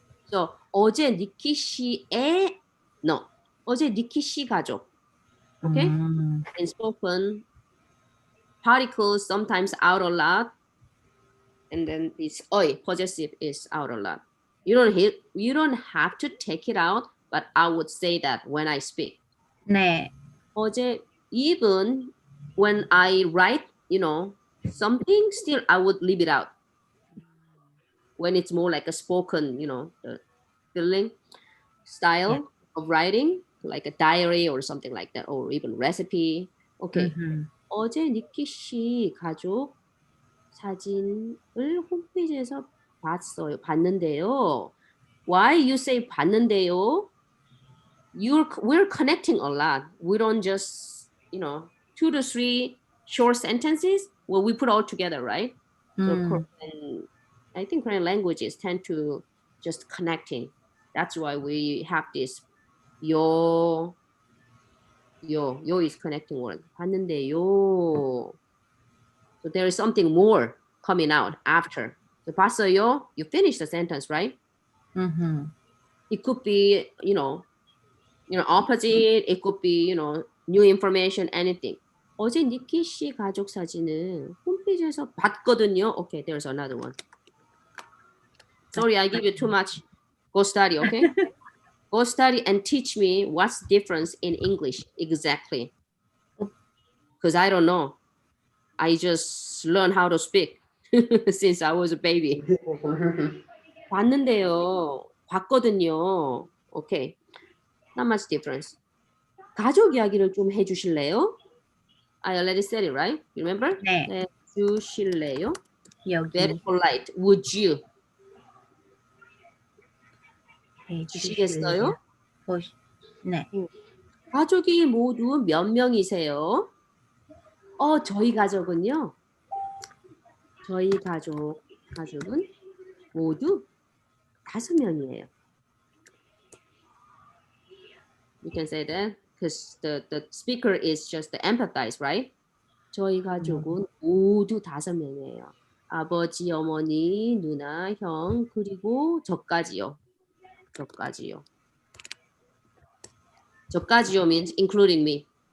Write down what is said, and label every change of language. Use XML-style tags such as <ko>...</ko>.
<ko>So 어제 니키 씨의,</ko> <en>no,</en> <ko>어제 니키 씨 가족, okay?</ko> <en>And spoken particles sometimes out a lot, and then this oi possessive is out a lot. You don't have to take it out, but I would say that when I speak.</en> <ko>네. 어제,</ko> <en>even when I write, something, still I would leave it out. When it's more like a spoken, the feeling style of writing, like a diary or something like that, or even recipe. Okay.</en> <ko>어제 니키 씨 가족 사진을 홈페이지에서 봤는데요.</ko> <en>Why you say</en> <ko>봤는데요?</ko> <en>We're connecting a lot. We don't just, 2 to 3 short sentences. Well, we put all together, right? So I think Korean languages tend to just connecting. That's why we have this yo is connecting word.</en> <ko>봤는데요.</ko> <en>So there is something more coming out after. So</en> <ko>봤어요,</ko> <en>you finish the sentence, right? It could be, opposite. It could be, new information, anything.</en> <ko>어제 니키 씨 가족 사진을 홈페이지에서 봤거든요.</ko> <en>Okay, there's another one. Sorry, I give you too much. Go study, okay? Go study and teach me what's the difference in English exactly. Because I don't know. I just learned how to speak since I was a baby.</en> <ko>봤는데요. 봤거든요.</ko> <en>Okay. Not much difference.</en> <ko>가족 이야기를 좀 해주실래요?</ko> <en>I already said it, right? You remember?</en> <ko>네. 해주실래요? 여기.</ko> <en>Very polite. Would you?</en> <ko>주시겠어요? 네. 가족이 모두 몇 명이세요? 저희 가족은요. 저희 가족은 모두 5명이에요.</ko> <en>You can say that because the speaker is just the empathize, right?</en> <ko>저희 가족은 모두 5명이에요. 아버지, 어머니, 누나, 형, 그리고 저까지요. 저까지요</ko> <en>means including me.</en>